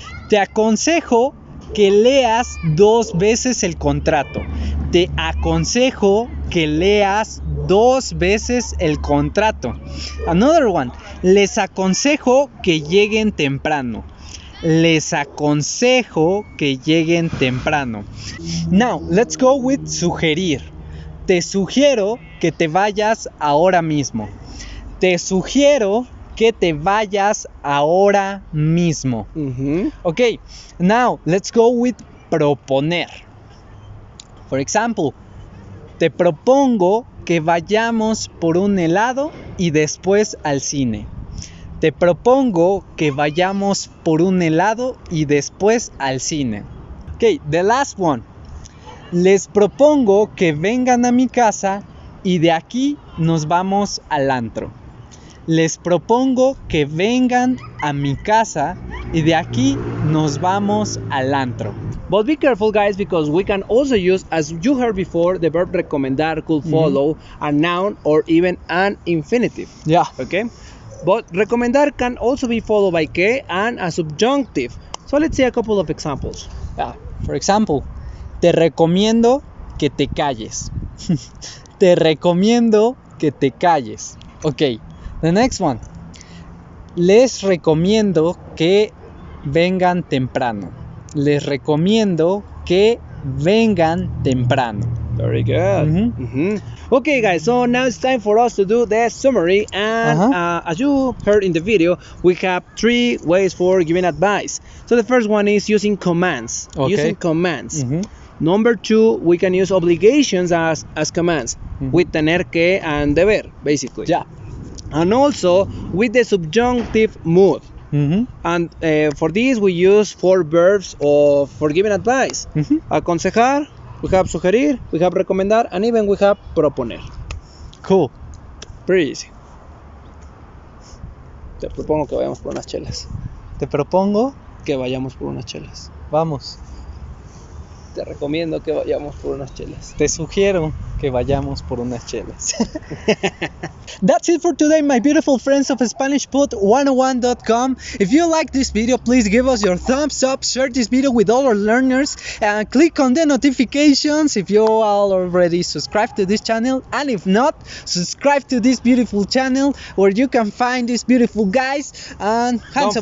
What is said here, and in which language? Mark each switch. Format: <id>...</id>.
<es>Te aconsejo que leas 2 veces el contrato. Te aconsejo que leas 2 veces el contrato.</es> <en>Another one.</en> <es>Les aconsejo que lleguen temprano. Les aconsejo que lleguen temprano.</es> <en>Now, let's go with sugerir.</en> <es>Te sugiero que te vayas ahora mismo. Te sugiero que te vayas ahora mismo.</es> <en>Ok, now let's go with proponer. For example,</en> <es>te propongo que vayamos por un helado y después al cine. Te propongo que vayamos por un helado y después al cine.</es> <en>Ok, the last one.</en> <es>Les propongo que vengan a mi casa y de aquí nos vamos al antro. Les propongo que vengan a mi casa y de aquí nos vamos al antro.</es> <en>But be careful, guys, because we can also use, as you heard before, the verb recomendar could follow a noun or even an infinitive. Yeah. Okay? But recomendar can also be followed by que and a subjunctive. So let's see a couple of examples. Yeah. For example,</en> <es>te recomiendo que te calles. Te recomiendo que te calles.</es> <en>Okay. The next one.</en> <es>Les recomiendo que vengan temprano. Les recomiendo que vengan temprano.</es> <en>Very good. Okay, guys, so now it's time for us to do the summary. And as you heard in the video, we have 3 ways for giving advice. So the first one is using commands. Okay. Using commands. Number 2, we can use obligations as commands with tener que and deber, basically. Yeah. And also with the subjunctive mood. And for this we use 4 verbs for giving advice. Aconsejar, we have sugerir, we have recomendar, and even we have proponer. Cool. Pretty easy.</en> <es>Te propongo que vayamos por unas chelas. Te propongo Que vayamos por unas chelas. Vamos. Te recomiendo que vayamos por unas chelas. Te sugiero que vayamos por unas chelas.</es> <en>That's it for today, my beautiful friends of SpanishPod101.com. If you like this video, please give us your thumbs up, share this video with all our learners, and click on the notifications if you all already subscribed to this channel. And if not, subscribe to this beautiful channel where you can find these beautiful guys and handsome</en>